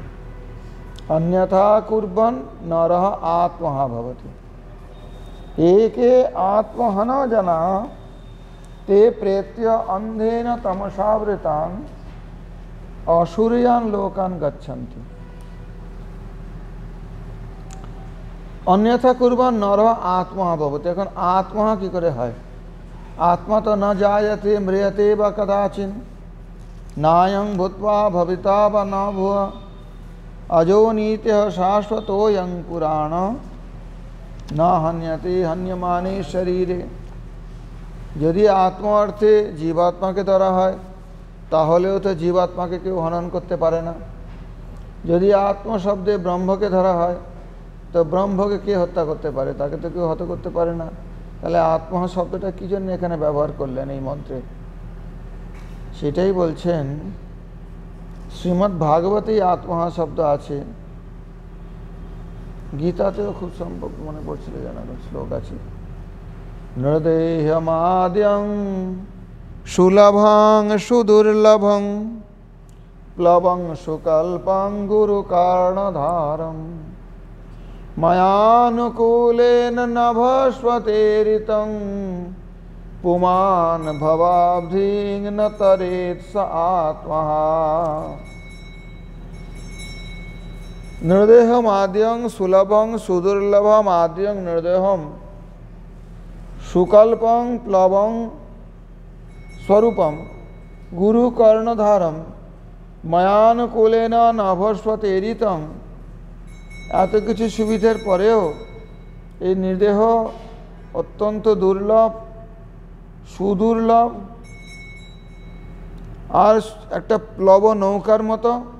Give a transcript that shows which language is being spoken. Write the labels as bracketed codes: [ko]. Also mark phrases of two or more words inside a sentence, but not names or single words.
[sa] অন্যথা কুর্বন নরঃ আত্মহা ভবতি, একে আত্মহন জানা ते प्रेत्य अंधेन तमसावृतान असुरियान लोकान गच्छन्ति। अन्यथा कुर्बान नर आत्मा भवति। [bn] এখন आत्मा কি করে হয়? [sa] आत्मा तो न जायते म्रियते वा कदाचिन, नायं भूत्वा भविता वा न भुव, अजो नीत्यः शाश्वतोऽयं पुराण, न हन्यते हन्यमाने शरीरे। [bn] যদি আত্মা অর্থে জীবাত্মাকে ধরা হয় তাহলেও তো জীবাত্মাকে কেউ হনন করতে পারে না। যদি আত্মা শব্দে ব্রহ্মকে ধরা হয় তো ব্রহ্মকে কে হত্যা করতে পারে? তাকে তো কেউ হত্যা করতে পারে না। তাহলে আত্মা শব্দটা কী জন্য এখানে ব্যবহার করলেন এই মন্ত্রে? সেটাই বলছেন। শ্রীমদ্ ভাগবতেই আত্মা শব্দ আছে, গীতাতেও খুব সম্ভব মনে পড়ছিল, জানা শ্লোক আছে। [sa] নৃদেহমাদ্যং সুলভং সুদুর্লভং প্লবং সুকল্পং গুরুকার্ণধারম ময়ানুকূলেন নভস্বতেরিতং পুমান ভবাব্ধিং ন তরেৎ স আত্মা। নৃদেহমাদ্যং সুলভং সুদুর্লভম আদ্যং নৃদেহম সুকল্পং প্লবং স্বরূপম গুরু কর্ণধারম ময়ানুকূলেন নভস্বতেরিতং। [bn] এত কিছু সুবিধার পরেও এই নির্দেহ অত্যন্ত দুর্লভ, সুদুর্লভ, আর একটা প্লব নৌকার মতো,